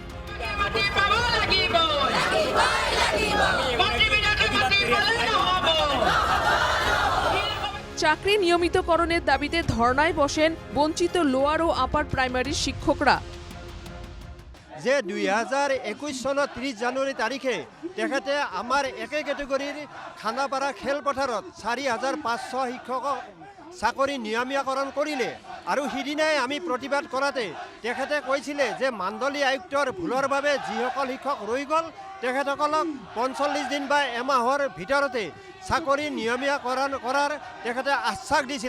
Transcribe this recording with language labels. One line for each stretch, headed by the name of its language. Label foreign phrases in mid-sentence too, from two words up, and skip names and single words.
Bangla: চাকরি নিয়মিতকরণের দাবিতে ধর্নায় বসেন বঞ্চিত লোয়ার ও আপার প্রাইমারি শিক্ষকরা।
Assamese: যে 2021 চনৰ 30 জানুৱাৰী তাৰিখে তেখেতে আমাৰ একে কেটেগৰীৰ খানাপাৰা খেলপথাৰত 4500 শিক্ষকক চাকৰি নিয়মীয়াকৰণ কৰিলে আৰু সিদিনাই আমি প্ৰতিবাদ কৰাতে তেখেতে কৈছিলে যে মাণ্ডলী আয়ুক্তৰ ভুলৰ বাবে যিসকল শিক্ষক ৰৈ গ'ল তেখেতসকলক 45 দিন বা এমাহৰ ভিতৰতে চাকৰি নিয়মীয়াকৰণ কৰাৰ তেখেতে আশ্বাস দিছিলে।